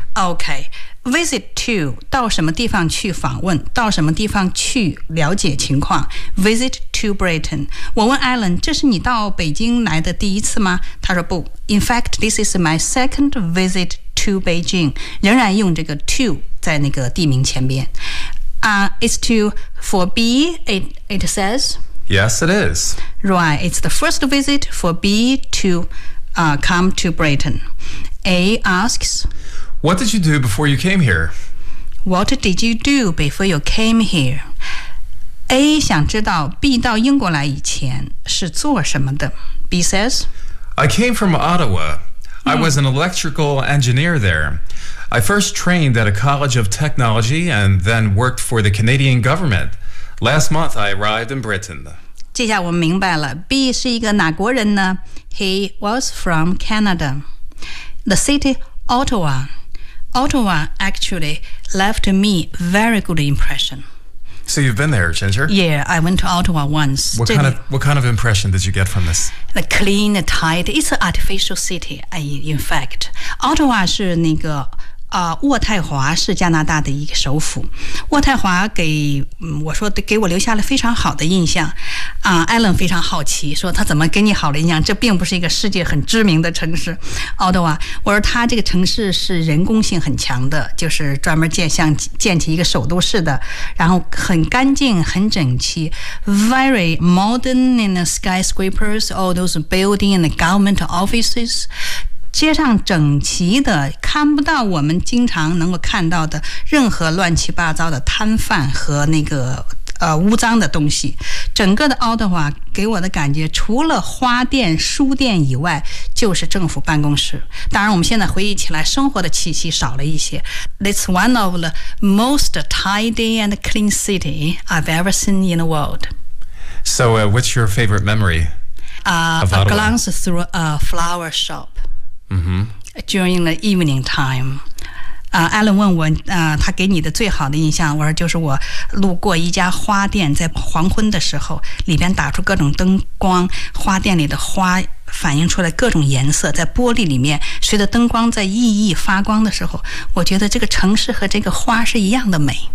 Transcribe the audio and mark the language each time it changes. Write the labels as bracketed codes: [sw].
[zh] Okay. Visit to, 到什么地方去访问,到什么地方去了解情况。 [en] Visit to Britain. [zh] 我问 Alan, 这是你到北京来的第一次吗?他说不。 [en] In fact, this is my second visit to Beijing. [zh] 仍然用这个 to 在那个地名前边。 [en] It's to, for B, it says... Yes, it is. Right. It's the first visit for B to come to Britain. A asks, What did you do before you came here? What did you do before you came here? [zh] A 想知道 B 到英国来以前是做什么的。 [en] B says, I came from Ottawa. I was an electrical engineer there. I first trained at a college of technology and then worked for the Canadian government. Last month, I arrived in Britain. [zh] 接下来我们明白了 B 是一个哪国人呢 [en] He was from Canada. The city Ottawa. Ottawa actually left me very good impression. So you've been there, Ginger? Yeah, I went to Ottawa once. What kind of impression did you get from this? The clean, tight, it's an artificial city, in fact. Ottawa is [zh] 那个渥太华是加拿大的一个首府。渥太华给我留下了非常好的印象。 Alan 非常好奇说他怎么给你好的印象，这并不是一个世界很知名的城市。 Ottawa, 我说他这个城市是人工性很强的，就是专门建起一个首都市的，然后很干净很整齐。 [en] Very modern in the skyscrapers, all those building and the government offices. [zh] 街上整齐的，看不到我们经常能够看到的任何乱七八糟的摊贩和那个污脏的东西。整个的奥德华给我的感觉，除了花店、书店以外，就是政府办公室。当然，我们现在回忆起来，生活的气息少了一些。 [en] It's one of the most tidy and clean city I've ever seen in the world. So, what's your favorite memory? A glance through a flower shop. Mm-hmm. During the evening time, [zh] Alan 问我，他给你的最好的印象，我说就是我路过一家花店，在黄昏的时候，里边打出各种灯光，花店里的花反映出来各种颜色，在玻璃里面，随着灯光在熠熠发光的时候，我觉得这个城市和这个花是一样的美。